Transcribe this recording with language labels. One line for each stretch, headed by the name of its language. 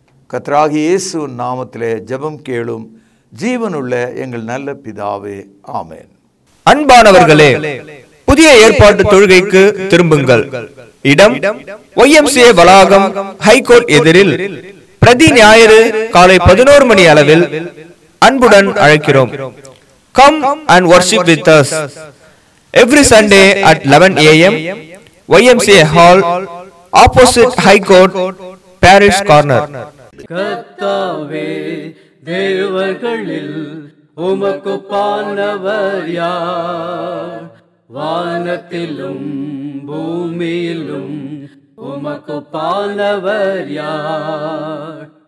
Tamil: கர்த்தராகிய இயேசுவின் நாமத்திலே ஜெபம் கேளும் ஜீவனுள்ள எங்கள் நல்ல பிதாவே, ஆமென். அன்பானவர்களே, புதிய ஏற்பாட்டு தொழுகைக்கு திரும்புங்கள். இடம் YMCA வளாகம், ஹைகோர்ட் எதிரில், பிரதி ஞாயிறு காலை 11 மணி அளவில் அன்புடன் அழைக்கிறோம்.
English: Come and worship with us every Sunday at 11 a.m. YMCA Hall, opposite High Court, Parish Corner.
Tamil: கர்த்தாவே, தேவர்களில் உமக்கு பானவர் யார்? வானத்திலும் பூமியிலும் உமக்கு பானவர் யார்?